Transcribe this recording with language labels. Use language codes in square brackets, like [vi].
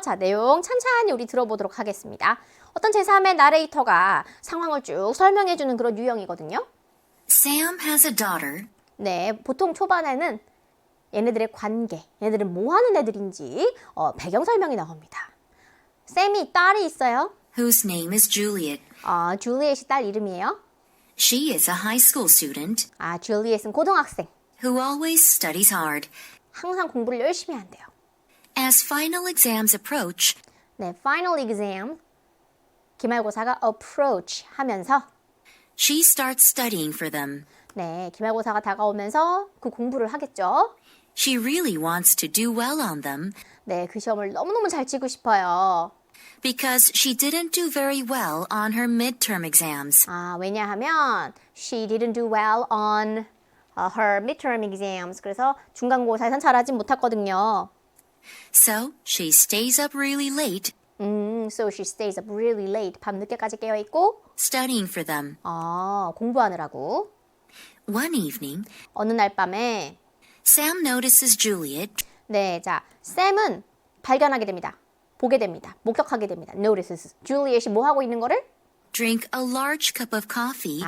[ko] 자, 내용 찬찬히 우리 들어보도록 하겠습니다. 어떤 제3의 나레이터가 상황을 쭉 설명해주는 그런 유형이거든요. [en] Sam has a daughter [ko] 네, 보통 초반에는 얘네들의 관계, 얘네들은 뭐 하는 애들인지 배경 설명이 나옵니다. 샘이 딸이 있어요. [en] whose name is Juliet. [ko] 줄리엣이 딸 이름이에요. [en] She is a high school student [ko] 줄리엣은 고등학생. [en] who always studies hard. [ko] 항상 공부를 열심히 한대요. [en] As final exams approach, [ko] 네, final exam, 기말고사가 approach 하면서 [en] she starts studying for them. [ko] 네, 기말고사가 다가오면서 그 공부를 하겠죠. [en] She really wants to do well on them [ko] 네, 그 시험을 너무너무 잘 치고 싶어요. [en] because she didn't do very well on her midterm exams. [ko] 왜냐하면 [en] she didn't do well on her midterm exams. [ko] 그래서 중간고사에선 잘하지 못했거든요. [en] So she stays up really late So she stays up really late. [ko] 밤늦게까지 깨어있고 [en] studying for them. [ko] 공부하느라고. [en] One evening, [ko] 어느 날 밤에 [en] Sam notices Juliet [ko] 네, 자, 샘은 발견하게 됩니다. 보게 됩니다. 목격하게 됩니다. Notices. 줄리엣이 뭐 하고 있는 거를? [en] drink a large cup of coffee